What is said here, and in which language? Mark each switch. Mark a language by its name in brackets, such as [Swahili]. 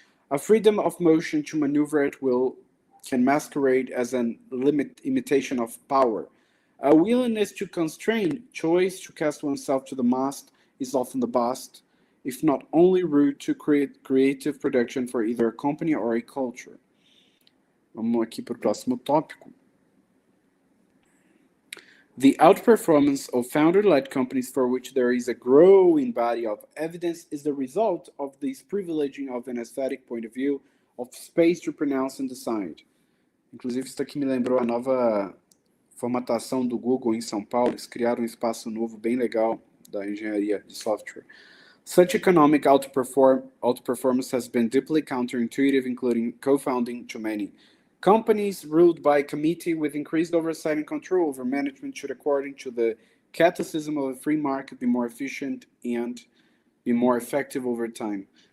[English] A freedom of motion to maneuver at will can masquerade as an imitation of power. A willingness to constrain choice to cast oneself to the mast is often the best, if not only route to create creative production for either a company or a culture. [Portuguese] Vamos aqui para o próximo tópico. [English] The outperformance of founder-led companies for which there is a growing body of evidence is the result of this privileging of an aesthetic point of view, of space to pronounce and decide. [Portuguese] Inclusive, isso aqui me lembrou a nova formatação do Google em São Paulo. Eles criaram um espaço novo bem legal da engenharia de software. [English] Such economic outperformance has been deeply counterintuitive, including co-founding too many companies ruled by a committee with increased oversight and control over management should, according to the catechism of a free market, be more efficient and be more effective over time.